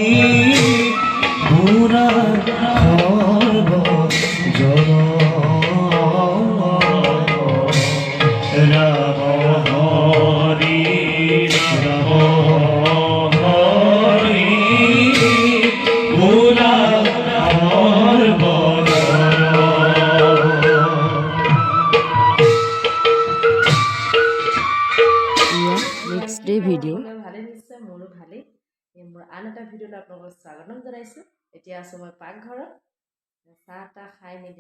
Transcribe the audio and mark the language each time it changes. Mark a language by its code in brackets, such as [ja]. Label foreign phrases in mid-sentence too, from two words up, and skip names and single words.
[hi] बुरा सर्व जग राम हरि राम हरि बुरा सर्व [en] next day video' [as] ভালে নিশ্চয় মোৰো ভালেই মোৰ আন এটা ভিডিঅ'লৈ আপোনালোকক স্বাগতম জনাইছোঁ এতিয়া আছোঁ মই পাকঘৰত চাহ তাহ খাই মেলি